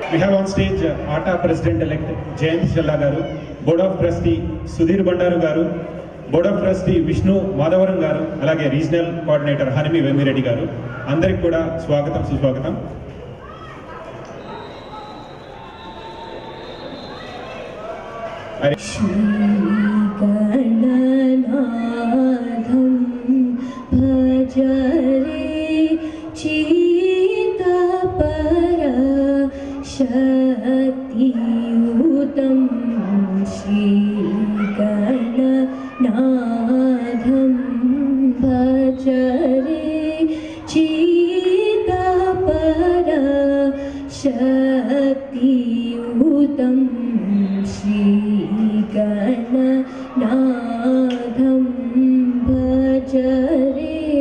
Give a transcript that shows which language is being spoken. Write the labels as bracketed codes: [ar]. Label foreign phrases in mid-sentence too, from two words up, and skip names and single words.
[en] have on stage ATA President-elect Jayant Shalla garu, Board of Trustee Sudhir Bandaru garu, Board of Trustee Vishnu Madhavaram garu, alage Regional Coordinator Hanimi Vemireddy garu. [te] అందరికీ కూడా స్వాగతం సుస్వాగతం. [sa] श्रीगणनाथं भजरे चित्तपरशक्तियुतं श्रीगणनाथं भजरे चित्तपरशक्तियुतं श्रीगणनाथं भजरे